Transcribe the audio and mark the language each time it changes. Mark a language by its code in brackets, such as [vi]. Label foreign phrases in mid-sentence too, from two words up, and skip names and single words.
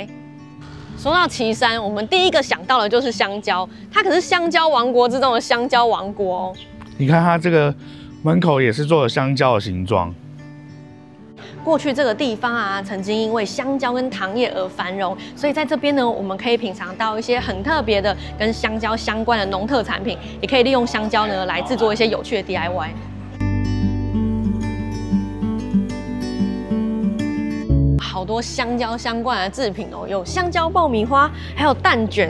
[zh] 說到旗山，我們第一個想到的就是香蕉，它可是香蕉王國之中的香蕉王國哦。你看它這個門口也是做了香蕉的形狀。過去這個地方啊，曾經因為香蕉跟糖業而繁榮，所以在這邊呢，我們可以品嘗到一些很特別的跟香蕉相關的農特產品，也可以利用香蕉呢來製作一些有趣的 DIY。好多香蕉相關的製品哦，有香蕉爆米花，還有蛋卷。